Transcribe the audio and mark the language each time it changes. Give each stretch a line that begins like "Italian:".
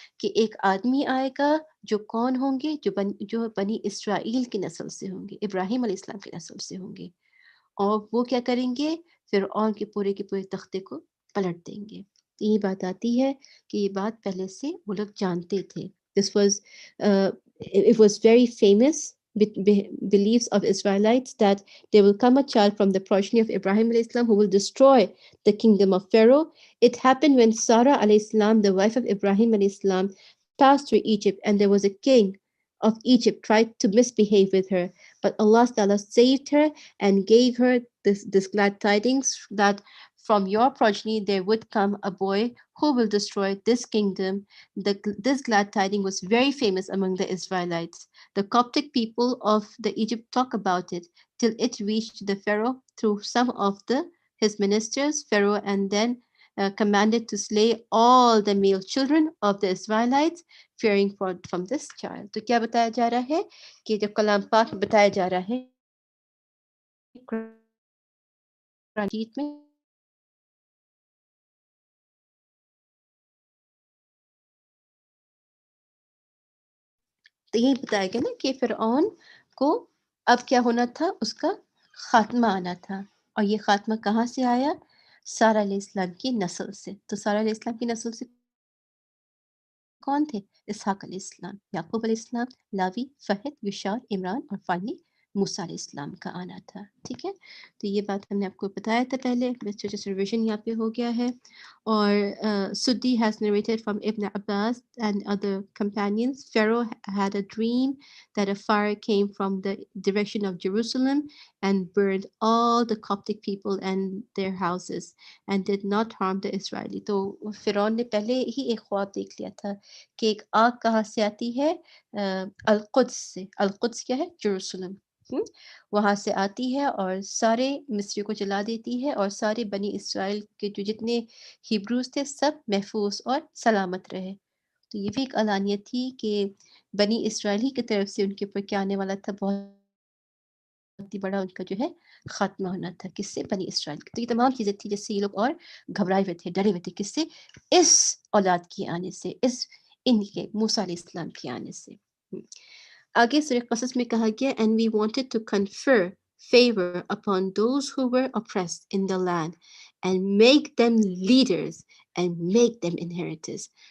Hindi: कि एक आदमी आएगा जो कौन होंगे? जो बनी इसराइल की नस्ल से होंगे, इब्राहीम अलैहिस्सलाम की नस्ल से होंगे। और वो क्या करेंगे? फ़िरऔन के पूरे तख्ते को पलट देंगे। तो ये बात आती है कि ये बात पहले से वो लोग जानते थे।
English: This was it was very famous beliefs of Israelites that there will come a child from the progeny of Ibrahim alayhi salam who will destroy the kingdom of Pharaoh. It happened when Sarah alayhi salam, the wife of Ibrahim alayhi salam, passed through Egypt, and there was a king of Egypt tried to misbehave with her, but Allah Ta'ala saved her and gave her this glad tidings that from your progeny there would come a boy who will destroy this kingdom. This glad tiding was very famous among the Israelites. The Coptic people of the Egypt talk about it till it reached the Pharaoh through some of his ministers. Pharaoh and then commanded to slay all the male children of the Israelites, fearing from this child.
Hindi: तो क्या बताया जा रहा है कि जो कलाम पाक में बताया जा रहा है, कुरान मजीद में, तो यही बताया गया ना कि फ़िरऔन को अब क्या होना था? उसका ख़ात्मा आना था। और ये ख़ात्मा कहाँ से आया? सारा अलैहिस्सलाम की नस्ल से। तो सारा अलैहिस्सलाम की नस्ल से कौन थे? इसहाक अलैहिस्सलाम, याकूब अलैहिस्सलाम, लावी, फ़हद, युशार, इमरान और फाइनली मूसा अलैहिस्सलाम का आना था। ठीक है? तो ये बात हमने आपको बताया था पहले, जस्ट रिविज़न यहाँ पे हो गया है। और
English: Suddi has narrated from Ibn Abbas and other companions, Pharaoh had a dream that a fire came from the direction of Jerusalem and burned all the Coptic people and their houses and did not harm the Israeli.
Hindi: तो फ़िरौन ने पहले ही एक ख्वाब देख लिया था कि एक आग कहाँ से आती है? अल-कुद्स से। अल-कुद्स क्या है? जेरूसलम। वहाँ से आती है और सारे मिस्रियों को जला देती है और सारे बनी इसराइल के जो जितने हिब्रूज़ थे सब महफूज़ और सलामत रहे। तो ये भी एक अलानियत थी कि बनी इसराइल ही की तरफ से उनके ऊपर क्या आने वाला था? बहुत ही बड़ा उनका जो है ख़ात्मा होना था। किससे? बनी इसराइल। तो ये तमाम चीज़ें थी जिससे ये लोग और घबराए हुए थे, डरे हुए थे। किससे? इस औलाद के आने से, इनके मूसा अलैहिस्सलाम के आने से। आगे सूरह क़सस में कहा गया,
English: and we wanted to confer favor upon those who were oppressed in the land and make them leaders and make them inheritors.